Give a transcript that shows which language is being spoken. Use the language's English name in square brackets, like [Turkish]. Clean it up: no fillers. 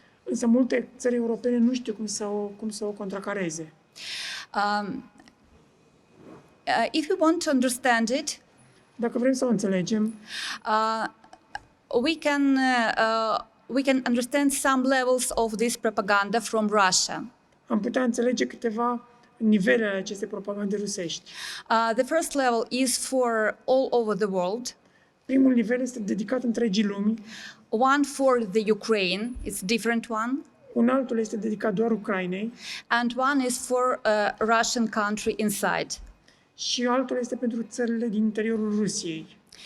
[Romanian] Însă multe țări europene nu știu cum să o contracareze. [English] If you want to understand it, [Romanian] dacă vrem să o înțelegem, [English] we can understand some levels of this propaganda from Russia. [Romanian] Am putea înțelege câteva nivele ale acestei propagande rusești. [English] The first level is for all over the world. [Romanian] Primul nivel este dedicat întregii lumi. [English] One for the Ukraine, it's different one. [Romanian] Un altul este dedicat doar Ucrainei. [English] And one is for a Russian country inside. [Romanian] Și altul este pentru țările din interiorul Rusiei.